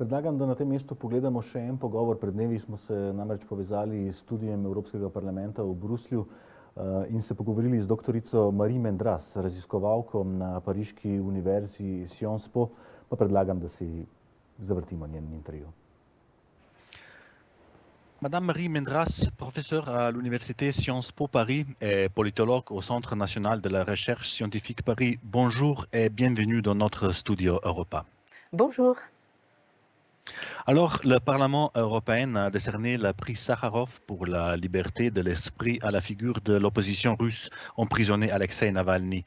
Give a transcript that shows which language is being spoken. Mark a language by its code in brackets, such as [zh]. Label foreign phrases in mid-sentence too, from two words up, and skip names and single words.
[sl] Predlagam, da na tem mestu pogledamo še en pogovor. Pred dnevi smo se namreč povezali s studijem Evropskega parlamenta v Bruslju in se pogovorili z doktorico Marie Mendras, raziskovalko na pariški univerzi Sciences Po, pa predlagam, da si zavrtimo njen intervju. [fr] Madame Marie Mendras, professeure à l'Université Sciences Po Paris et politologue au Centre national de la recherche scientifique Paris, bonjour et bienvenue dans notre studio Europa. Bonjour. Alors, le Parlement européen a décerné le prix Sakharov pour la liberté de l'esprit à la figure de l'opposition russe emprisonné Alexei Navalny.